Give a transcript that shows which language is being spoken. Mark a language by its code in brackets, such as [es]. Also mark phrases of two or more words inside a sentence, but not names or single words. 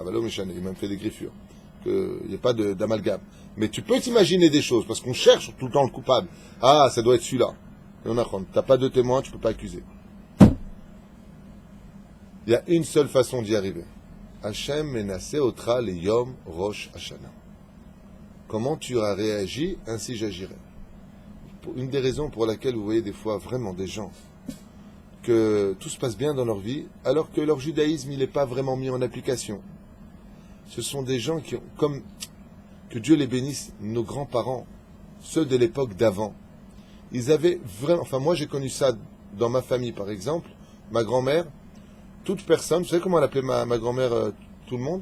[fr] Bah, il m'a fait des griffures. Il n'y a pas d'amalgame. Mais tu peux t'imaginer des choses, parce qu'on cherche tout le temps le coupable. Ah, ça doit être celui-là. Et on apprend. Tu n'as pas de témoin, tu ne peux pas accuser. Il y a une seule façon d'y arriver. [he] השם מנסה אותה ליום ראש השנה. [fr] Comment tu auras réagi, ainsi j'agirai. Une des raisons pour laquelle vous voyez des fois vraiment des gens que tout se passe bien dans leur vie, alors que leur judaïsme il n'est pas vraiment mis en application. Ce sont des gens qui ont, comme que Dieu les bénisse, nos grands-parents, ceux de l'époque d'avant, ils avaient vraiment, enfin moi j'ai connu ça dans ma famille par exemple, ma grand-mère, toute personne, vous savez comment elle appelait ma grand-mère tout le monde?